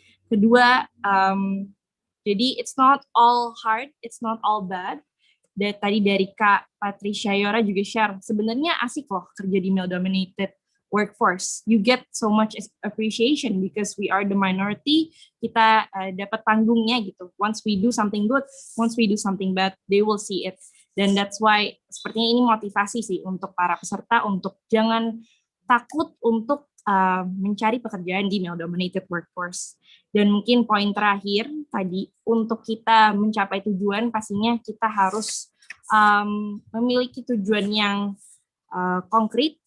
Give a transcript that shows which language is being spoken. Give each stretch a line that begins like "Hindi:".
Indonesian: Kedua, jadi
English: it's not all hard, it's not all bad.
Indonesian: Tadi dari Kak Patricia Yora juga share, sebenarnya asik loh kerja di male-dominated workforce.
English: You get so much appreciation because we are the minority.
Indonesian: Kita dapat panggungnya gitu.
English: Once we do something good, once we do something bad, they will see it.
Indonesian: Dan
English: that's why
Indonesian: sepertinya ini motivasi sih untuk para peserta untuk jangan takut untuk mencari pekerjaan di male-dominated workforce. Dan mungkin poin terakhir tadi, untuk kita mencapai tujuan, pastinya kita harus memiliki tujuan yang konkret.